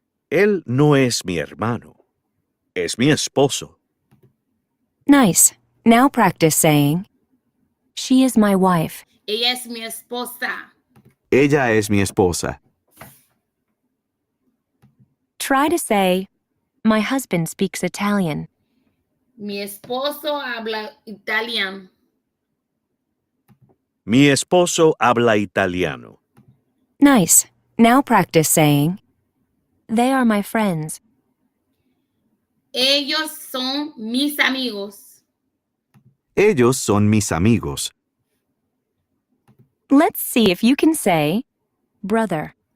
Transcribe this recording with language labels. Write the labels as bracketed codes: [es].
[es] Él no es mi hermano. Es mi esposo. [en] Nice. Now practice saying, she is my wife. [es] Ella es mi esposa. Ella es mi esposa. [en] Try to say, my husband speaks Italian. [es] Mi esposo habla italiano. Mi esposo habla italiano. [en] Nice. Now practice saying, they are my friends. [es] Ellos son mis amigos. Ellos son mis amigos. [en] Let's see if you can say, brother.